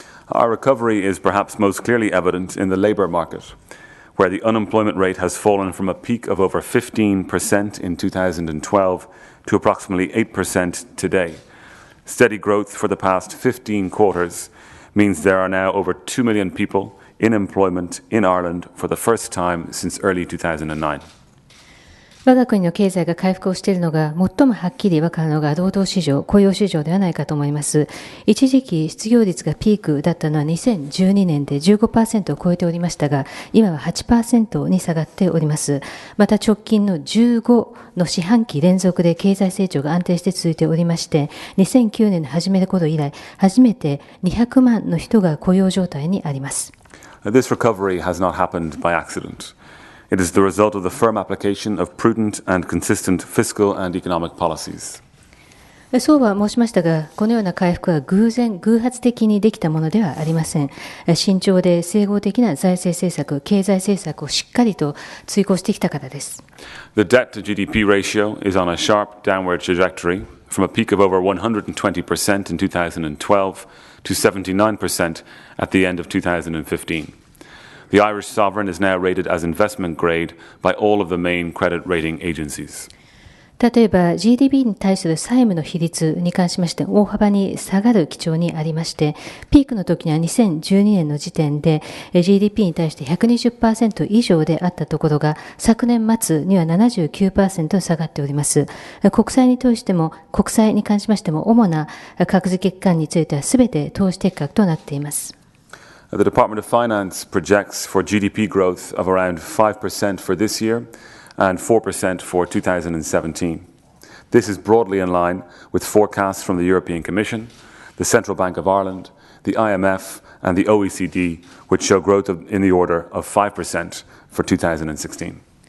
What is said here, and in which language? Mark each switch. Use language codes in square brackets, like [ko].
[en] Our recovery is perhaps most clearly evident in the labour market, where the unemployment rate has fallen from a peak of over 15% in 2012 to approximately 8% today. Steady growth for the past 15 quarters means there are now over 2 million people in employment in Ireland for the first time since early 2009. [ja] 我が国の経済が回復をしているのが最もはっきり分かるのが労働市場、雇用市場ではないかと思います。一時期失業率がピークだったのは2012年で 15% を超えておりましたが、今は 8% に下がっております。また直近の15の四半期連続で経済成長が安定して続いておりまして、2009年の始める頃以来、初めて200万の人が雇用状態にあります。 [en] This recovery has not happened by accident.It is the result of the firm application of prudent and consistent fiscal and economic policies. [ja] そうは申しましたが、このような回復は偶発的にできたものではありません。慎重で整合的な財政政策、経済政策をしっかりと遂行してきたからです。 [en] The debt to GDP ratio is on a sharp downward trajectory from a peak of over 120% in 2012 to 79% at the end of 2015.The Irish sovereign is now rated as investment grade by all of the main credit rating agencies. [ja] 例えば GDP に対する債務の比率に関しまして大幅に下がる基調にありまして、ピークの時には2012年の時点で GDP に対して 120% 以上であったところが、昨年末には 79% 下がっております。国債に関しましても主な格付け機関については全て投資適格となっています。 [en] The Department of Finance projects for GDP growth of around 5% for this year and 4% for 2017. This is broadly in line with forecasts from the European Commission, the Central Bank of Ireland, the IMF, and the OECD, which show growth in the order of 5% for 2016.